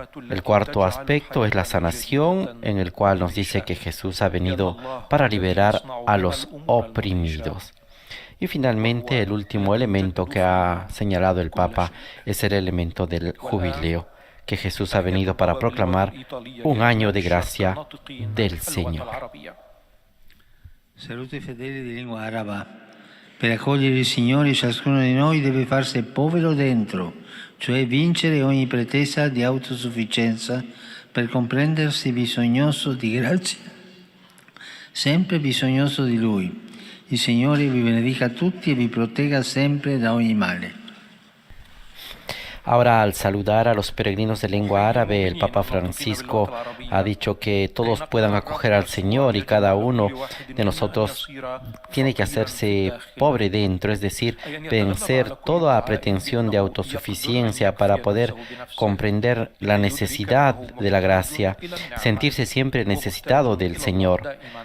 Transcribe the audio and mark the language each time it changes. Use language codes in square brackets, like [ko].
[es] El cuarto aspecto es la sanación, en el cual nos dice que Jesús ha venido para liberar a los oprimidos. Y finalmente, el último elemento que ha señalado el Papa es el elemento del jubileo, que Jesús ha venido para proclamar un año de gracia del Señor. [it] Salute fedeli di lingua araba. Per accogliere il Signore, ciascuno di noi deve farsi povero dentro, cioè vincere ogni pretesa di autosufficienza per comprendersi bisognoso di grazia, sempre bisognoso di Lui. Il Signore vi benedica tutti e vi protegga sempre da ogni male. [es] Ahora, al saludar a los peregrinos de lengua árabe, el Papa Francisco ha dicho que todos puedan acoger al Señor, y cada uno de nosotros tiene que hacerse pobre dentro, es decir, vencer toda pretensión de autosuficiencia para poder comprender la necesidad de la gracia, sentirse siempre necesitado del Señor.